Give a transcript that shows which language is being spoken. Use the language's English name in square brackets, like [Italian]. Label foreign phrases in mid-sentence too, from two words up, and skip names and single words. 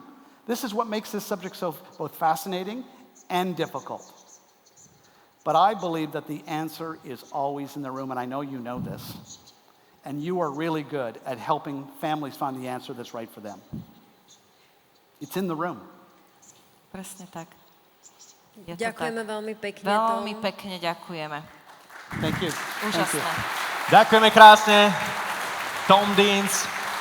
[English] This is what makes this subject so both fascinating and difficult. But I believe that the answer is always in the room, and I know you know this. And you are really good at helping families find the answer that's right for them. It's in the room. [Slovak] Presne tak. Je to Ďakujeme tak. veľmi pekne. Veľmi Tom. pekne ďakujeme. [English] Thank you. [Slovak] Úžasné. Ďakujeme krásne. Tom Deans.